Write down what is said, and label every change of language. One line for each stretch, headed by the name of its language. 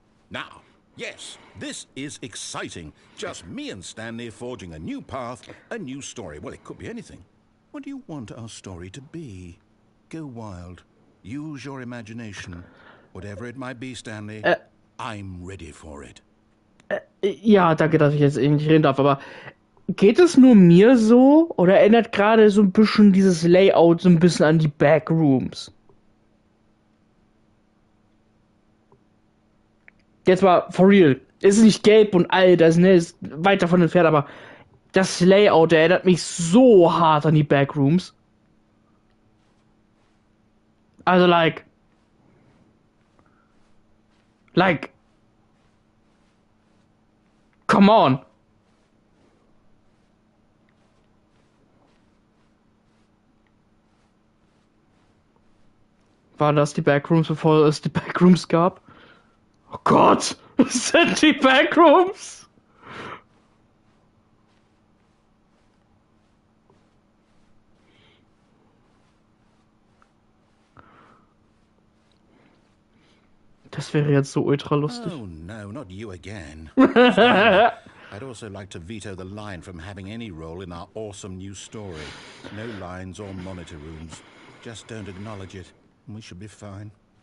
English: Now, yes, this is exciting. Just me and Stanley forging a new path, a new story. Well, it could be anything. What do you want our story to be? Go wild. Use your imagination. Whatever it might be, Stanley, I'm ready for it.
German: Ja, danke, dass ich jetzt eben nicht reden darf, aber geht es nur mir so oder erinnert gerade so ein bisschen dieses Layout so ein bisschen an die Backrooms? Jetzt mal
English: for real.
German: Ist nicht gelb und alt, das ist weit davon entfernt, aber das Layout erinnert mich so hart an die Backrooms.
English: Also like, come on.
German: Waren das die Backrooms, bevor es die Backrooms gab? Oh Gott, das sind die Backrooms. Das wäre jetzt so ultra lustig.
English: Oh no, not you again. I'd also like to veto the line from having any role in our awesome new story. No lines or monitor rooms. Just don't acknowledge it, and we should be fine.